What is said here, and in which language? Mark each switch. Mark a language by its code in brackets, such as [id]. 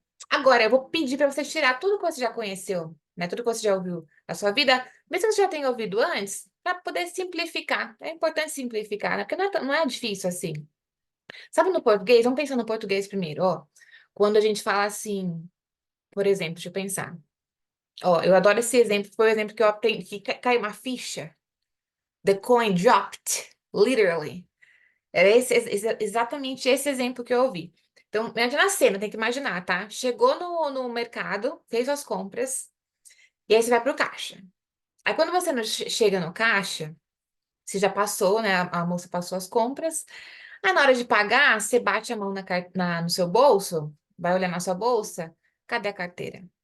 [pt] Agora, eu vou pedir para você tirar tudo que você já conheceu, né? Tudo que você já ouviu na sua vida, mesmo que você já tenha ouvido antes, para poder simplificar. É importante simplificar, né? Porque não é difícil assim. Sabe no português? Vamos pensar no português primeiro, ó. Quando a gente fala assim, por exemplo, deixa eu pensar. Ó, eu adoro esse exemplo, foi o exemplo que eu aprendi, que caiu uma ficha. [en] The coin dropped, literally. [pt] Era exatamente esse exemplo que eu ouvi. Então, imagina a cena, tem que imaginar, tá? Chegou no mercado, fez as compras, e aí você vai pro caixa. Aí quando você chega no caixa, você já passou, né? A moça passou as compras. Aí na hora de pagar, você bate a mão no seu bolso, vai olhar na sua bolsa, cadê a carteira?